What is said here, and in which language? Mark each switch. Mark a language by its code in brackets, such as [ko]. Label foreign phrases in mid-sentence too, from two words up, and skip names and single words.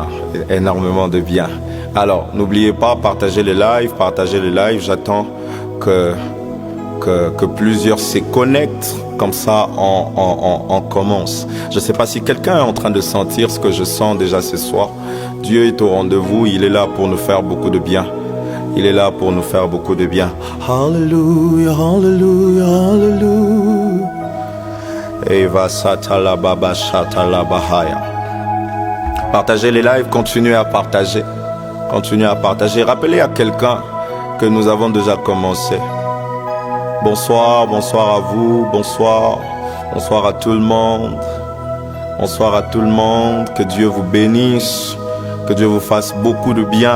[fr] Alors, n'oubliez pas, partagez les lives. J'attends que plusieurs se connectent, comme ça on commence. Je ne sais pas si quelqu'un est en train de sentir ce que je sens déjà ce soir. Dieu est au rendez-vous, il est là pour nous faire beaucoup de bien. Hallelujah, hallelujah, hallelujah. Eva satala baba shatala bahaya. Partagez les lives, continuez à partager. Rappelez à quelqu'un que nous avons déjà commencé. Bonsoir à vous, bonsoir à tout le monde. Que Dieu vous bénisse, que Dieu vous fasse beaucoup de bien.